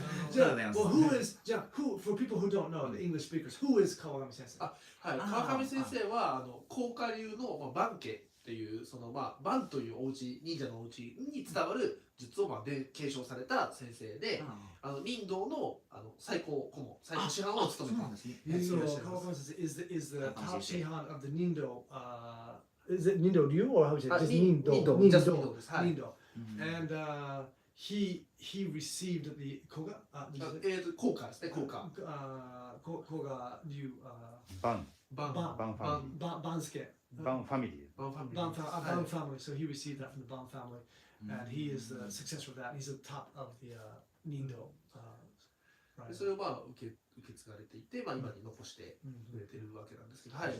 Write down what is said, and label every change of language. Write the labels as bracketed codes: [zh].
[ja] じゃあ、 [en] well, who is, じゃあ、for people who don't know, the English speakers, who is 川上先生？ [ja] はい。川上先生は甲賀流の番家っていうその番というお家忍者のお家に伝わる術をで継承された先生で、忍道の最高顧問、最高師範を務めたんですね。 [en] So 川上先生 is the top shihan of the Nindo. Is it Nindo Ryu or how is it? Just Nindo. [ja] Nindo です。はい。 [en] Nindo. And he received the Koga. [ja] 甲賀ですね。甲賀。 [en] Koga Ryu. [ja] バン。バンバンファミリ [en] Bansuke. [ja] ー。 バンファミリー。バンファミリー。 [en] Ban family. So he received that from the Ban family, and he is the successor of that. He's the top of the Nindo. [ja] でそれを受け継がれていて、今に残してくれてるわけなんですけど、はい。